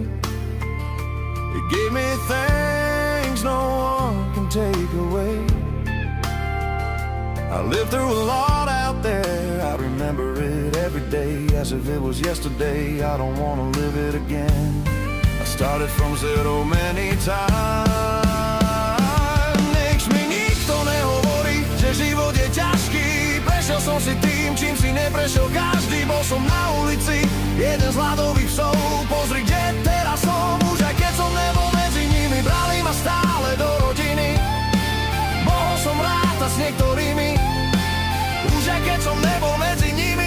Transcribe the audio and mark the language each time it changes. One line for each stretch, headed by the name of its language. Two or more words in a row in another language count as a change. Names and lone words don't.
English: It gave me things no one can take away. I lived through a lot out there. I remember it every day as if it was yesterday. I don't want to live it again. I started from zero many times.
Slovak: Nič mi nikto nehovorí, že život je ťažký. Prešiel som si tým, čím si neprešiel každý. Bol som na ulici, jeden z hladových psov. Pozri, kde teraz som, už aj keď som nebol medzi nimi. Brali ma stále do rodiny. Mohol som rátať s niektorými, už aj keď som nebol medzi nimi.